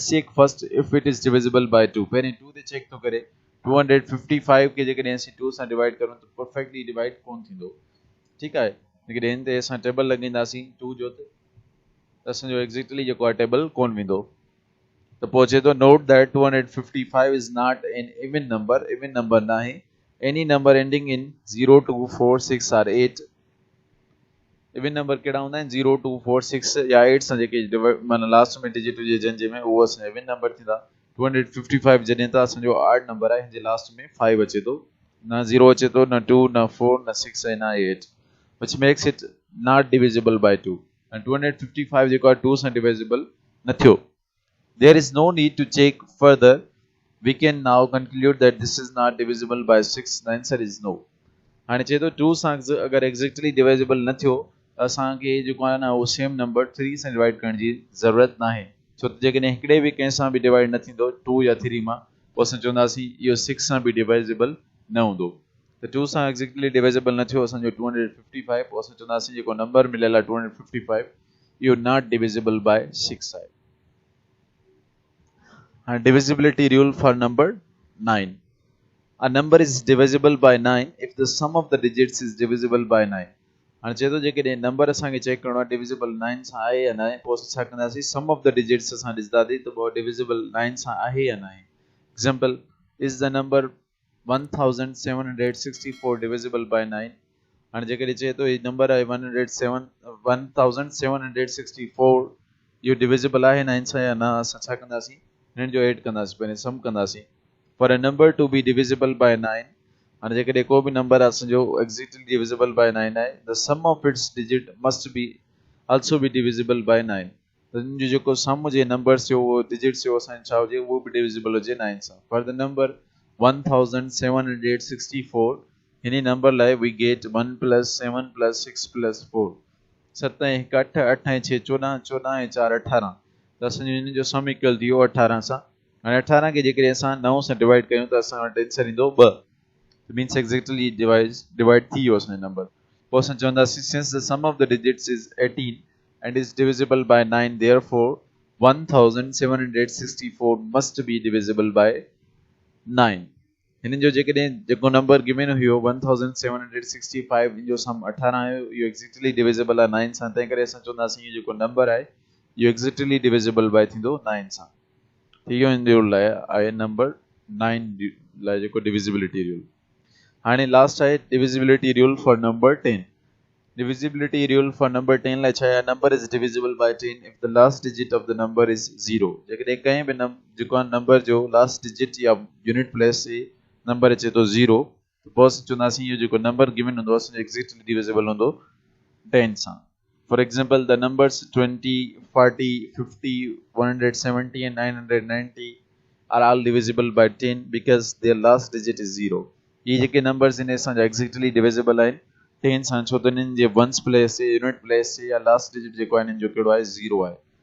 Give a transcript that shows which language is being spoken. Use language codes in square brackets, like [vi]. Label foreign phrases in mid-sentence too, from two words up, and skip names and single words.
[en] check first if it is divisible by 2 [sd] पहिरें 2 ते चेक थो करे 255 खे जेकॾहिं असीं 2 सां डिवाइड करूं त [en] perfectly divide [sd] कोन थींदो ठीकु आहे जेकॾहिं हिन ते असां टेबल लॻाईंदासीं 2 जो त असांजो एग्जैक्टली जेको आहे टेबल कोन वेंदो त पोइ चए थो [en] note that 255 is not an even number [sd] न आहे [en] any number ending in 0 2 4 6 and 8 even number [sd] कहिड़ा हूंदा आहिनि 0 2 4 6 या 8 सां जेके माना लास्ट में डिजिट हुजे जंहिंजे में उहो असां [en] even number [sd] थींदा 255 जॾहिं त असांजो [en] odd number [sd] आहे हिन जे लास्ट में 5 अचे थो न 0 अचे थो न 2 न 4 न 6 ऐं न 8 [en] which makes it not divisible by 2 [sd] and 255 जेको आहे 2 सां डिविजिबल न थियो [en] there is no need to check further we can now conclude that this is not divisible by 6. The answer is no. [sd] हाणे चए थो 2 सां अगर एग्जैक्टली डिवाइजिबल न थियो त असांखे जेको आहे न उहो सेम नंबर 3 सां डिवाइड करण जी ज़रूरत नाहे, छो त जेकॾहिं हिकिड़े बि कंहिं सां बि डिवाइड न थींदो 2 या 3 मां, पोइ असां चवंदासीं इहो 6 सां बि डिवाइजिबल न हूंदो। त 2 सां एग्जैक्टली डिवाइजिबल न थियो असांजो 255, पोइ असां चवंदासीं जेको नंबर मिलियल आहे 255 इहो [en] not divisible by 6 [sd] आहे। हाणे [en] divisibility rule for number 9. A number is divisible by 9 if the sum of the digits is divisible by 9। [sd] हाणे चए थो जेकॾहिं नंबर असांखे चेक करणो आहे डिविजिबल 9 सां आहे या न आहे, पोइ असां छा कंदासीं [en] sum of the digits [sd] असां ॾिसंदासीं त पोइ डिविजिबल 9 सां आहे या न आहे। [en] example, is the number 1764 divisible by 9। [sd] हाणे जेकॾहिं चए थो हीउ नंबर आहे 1764 इहो डिविजिबल आहे 9 सां या न, असां छा कंदासीं हिननि जो एड कंदासीं, पहिरीं सम कंदासीं। [en] For a number to be divisible by 9, and [sd] जेकॾहिं को बि नंबर असांजो [en] exactly divisible by 9 आहे, the sum of its digit must be also be divisible by 9। [sd] त इन जो जेको सम हुजे नंबर्स जो उहो डिजिट्स जो असांजो छा हुजे उहो बि डिविजिबल हुजे 9 सां। [en] For the number 1764 [sd] हिन नंबर लाइ [en] we get 1 plus 7 plus 6 plus 4। [sd] 7 ऐं 1 8, 8 ऐं 6 14, 14 ऐं 4 18, त असांजो हिन जो सम इक्वल थी वियो 18 सां। हाणे 18 खे जेकॾहिं असां 9 सां डिवाइड कयूं त असां वटि आंसर ईंदो 2। [en] means exactly divide [sd] थी वियो असांजो नंबर। पोइ असां चवंदासीं [en] since the sum of the digits is 18 and is divisible by 9 therefore 1764 must be divisible by 9 देयरफॉर 1764 मस्ट बी डिविजिबल बाय 9। [sd] हिन जो जेकॾहिं जेको नंबर गिवन हुयो 1765 इन जो सम 18 आयो, इहो [en] exactly divisible [sd] आहे 9 सां, तंहिं करे असां चवंदासीं इहो जेको नंबर आहे इहो [en] exactly divisible by [sd] थींदो 9 सां। इहो इन रूल लाइ आहे नंबर 9 लाइ जेको [en] divisibility rule. [sd] हाणे लास्ट आहे [en] divisibility rule for number 10. divisibility rule for number 10 [sd] लाइ छा आहे, [en] number is divisible by 10 if the last digit of the number is 0. [sd] जेकॾहिं कंहिं बि जेको आहे नंबर जो [en] last digit [sd] या [en] unit place [sd] से नंबर अचे थो 0, त पोइ असां चवंदासीं इहो जेको नंबर गिवन हूंदो असांजो [en] exactly divisible [sd] हूंदो 10 सां। [en] For example, the numbers 20, 40, 50, 170 and 990 are all divisible by 10 because their last digit is 0। [sd] ये जेके numbers इन असांजा [en] exactly divisible [sd] आहिनि 10 सां, छो त इन्हनि जे [en] ones place [sd] से [en] unit place [sd] से या [en] last digit [sd] जेको आहे इन्हनि जो कहिड़ो आहे 0 आहे।